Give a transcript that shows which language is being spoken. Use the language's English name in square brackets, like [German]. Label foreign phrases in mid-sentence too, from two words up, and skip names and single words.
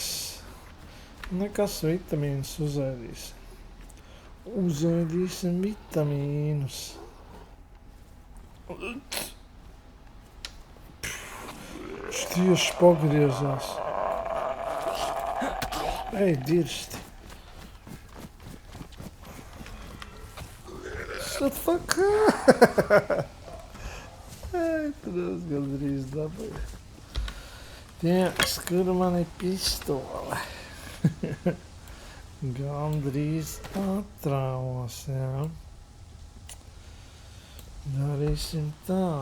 [Latvian] Nekas vitamīnus uzēdīsim. Uzēdīsim vitamīnus. Viņš tieši pagriezās. Ej, dirsti. [English] What the fuck? [Latvian] Ej, tad es gandrīz dabūju. Tieks, kur man ir pistole? Gandrīz atrāvos, jā. Darīsim tā.